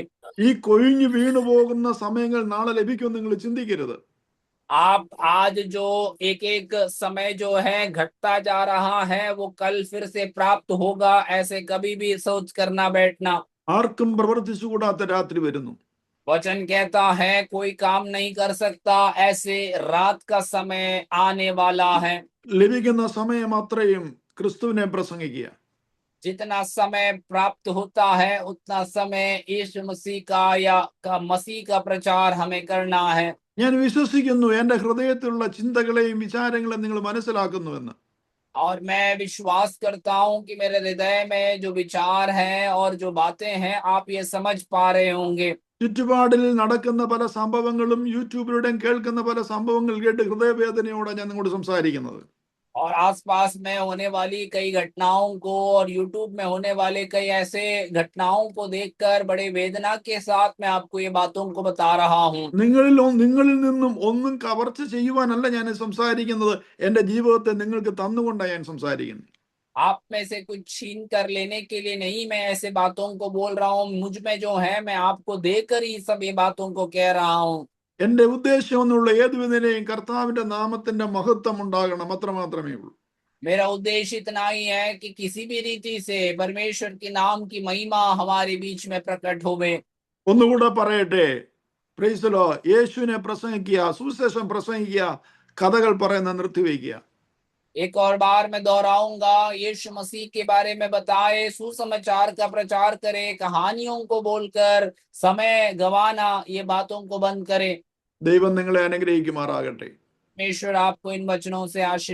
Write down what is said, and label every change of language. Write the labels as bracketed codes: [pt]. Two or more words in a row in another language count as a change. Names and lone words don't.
[ml] ഈ കൊഴിഞ്ഞു വീണു പോകുന്ന സമയങ്ങൾ നാളെ ലഭിക്കുമെന്ന് നിങ്ങൾ ചിന്തിക്കരുത്. [hi] आप आज जो एक एक समय जो है घटता जा रहा है वो कल फिर से प्राप्त होगा, ऐसे कभी भी सोच कर ना बैठना। [ml] ആർക്കും പ്രവർത്തിച്ചുകൂടാത്ത രാത്രി വരുന്നു. [hi] वचन कहता है कोई काम नहीं कर सकता, ऐसे रात का समय आने वाला है। [ml] ലഭിക്കുന്ന സമയം അത്രയും ക്രിസ്തുവിനെ പ്രസംഗിക്കുക. [hi] जितना समय प्राप्त होता है उतना समय यीशु मसीह का या का मसीह का प्रचार हमें करना है। [ml] ഞാൻ വിശ്വസിക്കുന്നു എൻ്റെ ഹൃദയത്തിലുള്ള ചിന്തകളെയും വിചാരങ്ങളെയും നിങ്ങൾ മനസ്സിലാക്കുന്നുവെന്ന്. [hi] और मैं विश्वास करता हूं कि मेरे हृदय में जो विचार हैं और जो बातें हैं आप ये समझ पा रहे होंगे। [ml] ചുറ്റുപാടിൽ നടക്കുന്ന പല സംഭവങ്ങളും യൂട്യൂബിലൂടെയും കേൾക്കുന്ന പല സംഭവങ്ങൾ കേട്ട് ഹൃദയവേദനയോടെ ഞാൻ നിങ്ങളോട് സംസാരിക്കുന്നത്. [hi] और आसपास में होने वाली कई घटनाओं को और यूट्यूब में होने वाले कई ऐसे घटनाओं को देखकर बड़े वेदना के साथ मैं आपको ये बातों को बता रहा हूँ। [ml] നിങ്ങളിൽ നിന്നും ഒന്നും കവർച്ച ചെയ്യുവാനല്ല ഞാൻ സംസാരിക്കുന്നത്. എൻ്റെ ജീവിതത്തെ നിങ്ങൾക്ക് തന്നുകൊണ്ടാണ് ഞാൻ സംസാരിക്കുന്നത്. [hi] आप में से कुछ छीन कर लेने के लिए नहीं मैं ऐसे बातों को बोल रहा हूँ। मुझ में जो है मैं आपको देकर ही सब ये बातों को कह रहा हूँ। [ml] എൻ്റെ ഉദ്ദേശം എന്നുള്ള ഏതുവിധേനയും കർത്താവിന്റെ നാമത്തിന്റെ മഹത്വം ഉണ്ടാകണം, അത്രമാത്രമേ ഉള്ളൂ. [hi] मेरा उद्देश्य इतना ही है कि किसी भी रीति से परमेश्वर के नाम की महिमा हमारे बीच में प्रकट होवे। [ml] ഒന്നുകൂടെ പറയട്ടെ, [en] Praise the Lord. [ml] യേശുവിനെ പ്രസംഗിക്കുക, സുവിശേഷം പ്രസംഗിക്കുക, കഥകൾ പറയുന്ന നിർത്തിവെക്കുക. [hi] एक और बार मैं दोहराऊंगा, यीशु मसीह के बारे में बताए, सुसमाचार का प्रचार करे, कहानियों को बोलकर समय गंवाना ये बातों को बंद करे। [ml] ദൈവം നിങ്ങളെ അനുഗ്രഹിക്കുമാറാകട്ടെ. [hi] परमेश्वर आपको इन वचनों से आशीष